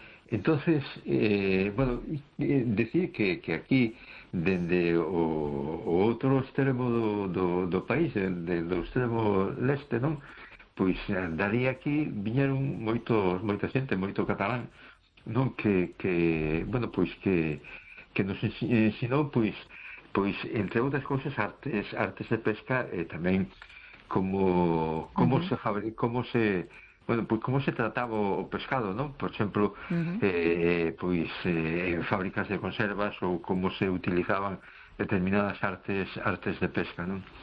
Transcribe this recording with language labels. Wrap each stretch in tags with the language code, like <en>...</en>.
<gl>Entonces, bueno, decir que aquí dende o outro extremo do país, do extremo leste, non? Pois daría aquí viñeron moita xente, moito catalán, non que bueno, pois que nos ensinou pois entre outras cousas artes de pesca tamén como uh-huh.</gl> <es>Bueno, pues como se trataba o pescado, ¿no? Por ejemplo, uh-huh. En fábricas de conservas o cómo se utilizaban determinadas artes de pesca, ¿no?</es>